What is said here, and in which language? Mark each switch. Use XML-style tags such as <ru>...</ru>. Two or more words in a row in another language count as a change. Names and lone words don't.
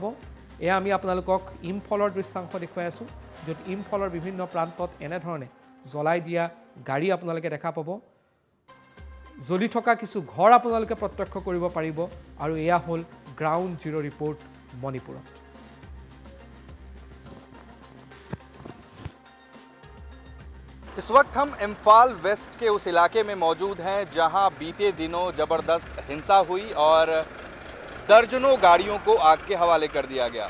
<as>এয়া আমি আপোনালোকক ইম্ফলৰ দৃশ্যাংশ দেখুৱাই আছোঁ, য'ত ইম্ফলৰ বিভিন্ন প্ৰান্তত এনেধৰণে জ্বলাই দিয়া গাড়ী আপোনালোকে দেখা পাব। জ্বলি থকা কিছু ঘৰ আপোনালোকে প্ৰত্যক্ষ কৰিব পাৰিব। আৰু এয়া হ'ল</as> <en>ground zero report</en> <as>মণিপুৰত।</as> <hi>इस वक्त हम इम्फाल वेस्ट के उस इलाके में मौजूद हैं जहां बीते दिनों ज़बरदस्त हिंसा हुई और दर्जनों गाड़ियों को आग के हवाले कर दिया गया।</hi>